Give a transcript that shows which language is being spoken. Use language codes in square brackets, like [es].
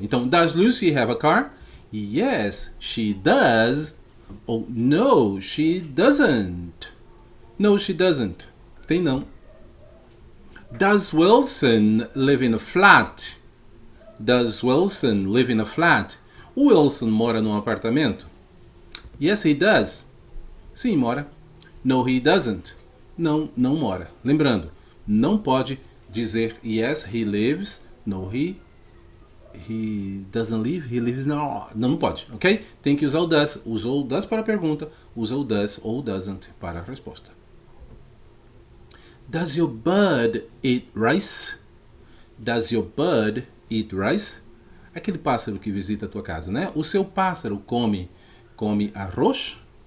[en] Então, does Lucy have a car? Yes, she does. Ou no, she doesn't. No, she doesn't. [pt] Tem não. [en] Does Wilson live in a flat? Does Wilson live in a flat? [pt] O Wilson mora num apartamento? [en] Yes, he does. [pt] Sim, mora. [en] No, he doesn't. [pt] Não, não mora. Lembrando, não pode dizer [en] yes, he lives. No, he doesn't live. He lives no. [pt] Não pode, ok? Tem que usar o does. Usou o does para a pergunta, usa o does ou doesn't para a resposta. [en] Does your bird eat rice? Does your bird eat rice? [pt] Aquele pássaro que visita a tua casa, né? O seu pássaro come arroz?